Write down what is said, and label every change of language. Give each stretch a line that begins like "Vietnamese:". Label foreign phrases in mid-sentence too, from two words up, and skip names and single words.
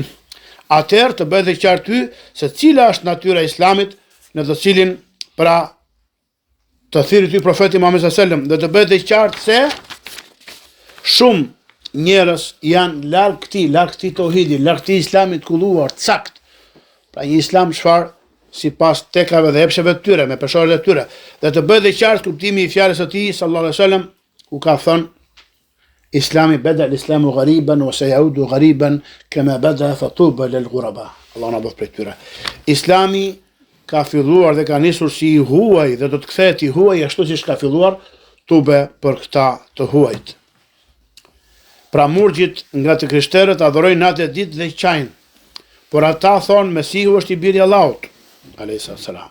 Albanian: Atëherë të bëhet e qartë ty se cila është natyra e Islamit, në të cilin pra të thirrë ty profeti Muhammed
Arabic: صلى الله عليه وسلم,
Albanian: dhe të bëhet e qartë se shumë njerëz janë larg këtij tauhidi, larg këtij Islamit kulluar, sakt. Pra një Islam çfarë sipas tekave dhe epsheve të tyre, me peshorët e tyre, dhe të bëhet e qartë kuptimi i fjalës së tij
Arabic: صلى الله عليه وسلم,
Albanian: ku ka thënë Islami
Arabic: بدأ الإسلام غريبا وسيعود غريبا كما بدأ فطوبى للغرباء.
Albanian: Allah na bëf prej tyre. Islami ka filluar dhe ka nisur si i huaj dhe do të kthehet i huaj ashtu siç ka filluar, tube për këta të huajt. Pra murgjit nga të krishterët adhurojnë natë e ditë dhe qajnë, por ata thonë Mesihu është i biri Allahut,
Arabic: عليه السلام.